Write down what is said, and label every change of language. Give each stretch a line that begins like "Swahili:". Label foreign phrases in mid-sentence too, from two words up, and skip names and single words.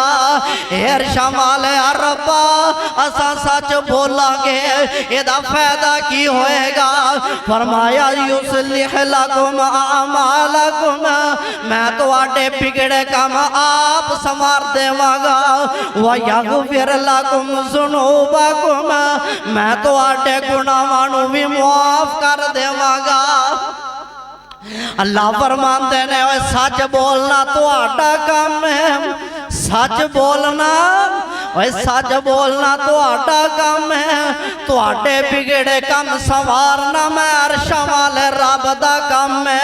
Punjabi: عرشاں والے ربا اساں سچ بولاں گے ایدا فائدہ کی ہووے گا? फरमाया
Arabic: يصلح لكم أعمالكم,
Punjabi: میں تہاڈے وگڑے کم آپ سنوار دیواں گا.
Arabic: ويغفر لكم ذنوبكم,
Punjabi: میں تہاڈے گناہاں نوں وی معاف کر دیواں گا. اللہ فرماندے نے اوئے سچ بولنا تہاڈا کم ہے، سچ بولنا اوئے سچ بولنا تہاڈا کم ہے، تہاڈے وگڑے کم سنوارنا میں عرشاں والے رب دا کم ہے.